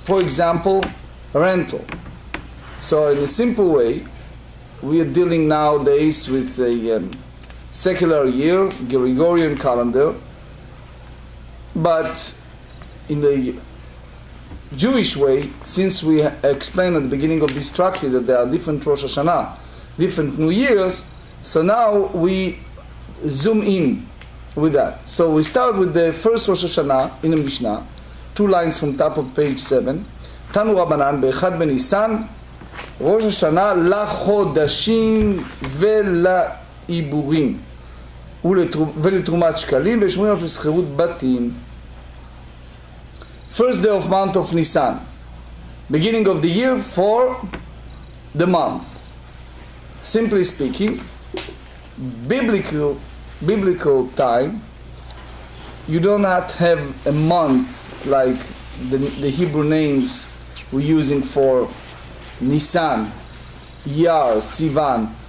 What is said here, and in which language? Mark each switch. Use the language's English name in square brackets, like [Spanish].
[English] For example, rental. So in a simple way, we are dealing nowadays with a secular year, Gregorian calendar, but in the Jewish way, since we explained at the beginning of this tractate that there are different Rosh Hashanah, different New Years, so now we zoom in with that. So we start with the first Rosh Hashanah in the Mishnah, 2 lines from top of page 7. [Hebrew] Tanu Rabbanan be'echad b'Nisan, Rosh Hashanah לחודשים ולעיבורים ולתרומת שקלים ושומרים על שכירות בתים. [English] First day of month of Nisan, beginning of the year for the month. Simply speaking, biblical time, you do not have a month like the Hebrew names we're using for Nisan, Iyar, Sivan.